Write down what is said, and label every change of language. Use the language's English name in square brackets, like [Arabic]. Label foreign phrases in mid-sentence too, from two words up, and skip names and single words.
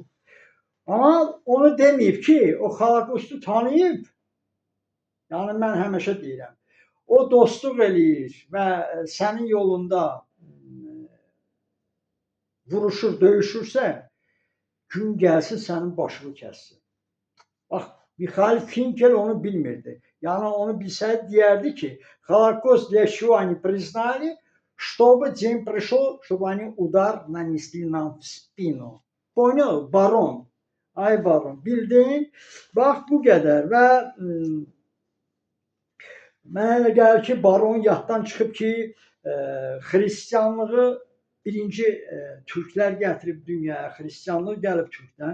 [Azerbaijani] Amma onu deməyib ki, o Holokostu tanıyıb, yəni mən həmişə deyirəm, o dostluq eləyir və sənin yolunda vuruşur, döyüşürsə, gün gəlsin sənin başını kəssin. Bax, Mikhail Finkel onu bilmirdi. Yəni onu bilsəydi deyərdi ki, Holokost [Russian] для чего они признали, чтобы день пришел, чтобы они удар нанесли нам в спину. Понял, [Azerbaijani] baron? Ay baron, bildin? Bax bu qədər və mənə elə gəlir ki, baron yaddan çıxıb ki, xristianlığı birinci türklər gətirib dünyaya, xristianlıq gəlib türkdən.